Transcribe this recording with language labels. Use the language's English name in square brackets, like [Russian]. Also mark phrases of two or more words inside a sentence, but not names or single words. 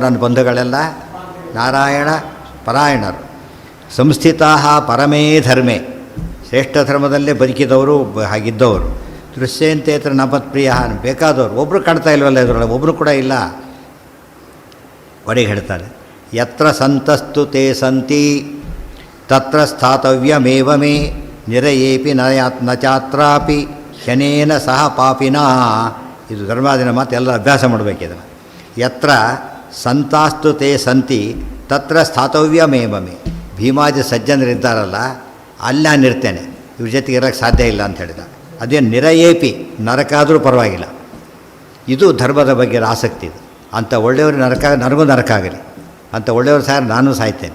[Kannada] ನನ್ನ ಬಂಧುಗಳೆಲ್ಲ ನಾರಾಯಣ ಪರಾಯಣರು. [Sanskrit] ಸಂಸ್ಥಿತಾ ಪರಮೇ ಧರ್ಮೇ, [Kannada] ಶ್ರೇಷ್ಠ ಧರ್ಮದಲ್ಲೇ ಬದುಕಿದವರು, ಹಾಗಿದ್ದವರು. [Sanskrit] ದೃಶ್ಯಂತೇತರ ನಮತ್ಪ್ರಿಯ, [Kannada] ಬೇಕಾದವರು. ಒಬ್ಬರು ಕಾಣ್ತಾ ಇಲ್ವಲ್ಲ ಇದರೊಳಗೆ, ಒಬ್ಬರು ಕೂಡ ಇಲ್ಲ. ಒಡೆಗೆ ಹೇಳ್ತಾರೆ, [Sanskrit] ಯತ್ರ ಸಂತಸ್ತು ತೇ ಸಂತಿ ತತ್ರ ಸ್ಥಾತವ್ಯಮೇವ ಮೇ ನಿರಯೇಪಿ ನ ಚಾತ್ರಾಪಿ ಶನೇನ ಸಹ ಪಾಪಿನಾ. [Kannada] ಇದು ಧರ್ಮಾದಿನ ಮಾತು, ಎಲ್ಲ ಅಭ್ಯಾಸ ಮಾಡಬೇಕಿದನ್ನು. [Sanskrit] ಯತ್ರ ಸಂತಾಸ್ತು ತೇ ಸಂತಿ ತತ್ರ ಸ್ಥಾತವ್ಯಮೇವ ಮೇ. [Kannada] ಭೀಮಾದಿ ಸಜ್ಜನರಿದ್ದಾರಲ್ಲ, ಅಲ್ಲಿ ನಾನಿರ್ತೇನೆ, ಇವ್ರ ಜೊತೆಗೆ ಇರೋಕ್ಕೆ ಸಾಧ್ಯ ಇಲ್ಲ ಅಂತ ಹೇಳಿದ. ಅದೇನು ನಿರಯೇಪಿ, ನರಕಾದರೂ ಪರವಾಗಿಲ್ಲ. ಇದು ಧರ್ಮದ ಬಗ್ಗೆ ಆಸಕ್ತಿ. ಇದು ಅಂಥ ಒಳ್ಳೆಯವರು ನನಗೂ ನರಕ ಆಗಲಿ, ಅಂಥ ಒಳ್ಳೆಯವರು ಸಾಯ ನಾನು ಸಾಯ್ತೇನೆ.